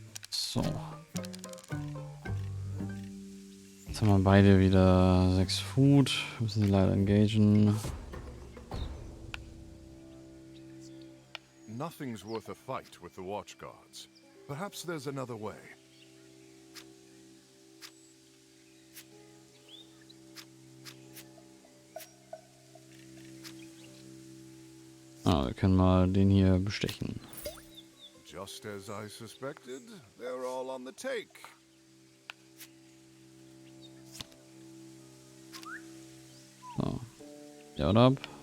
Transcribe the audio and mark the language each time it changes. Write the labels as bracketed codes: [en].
[de] So. Jetzt haben wir beide wieder 6 Food. Müssen sie leider engagen. [en] Nothing's worth a fight with the watch guards. Perhaps there's another way. [de] Ah, wir können mal den hier bestechen. [en] Just as I suspected, they're all on the take. So. Shut up.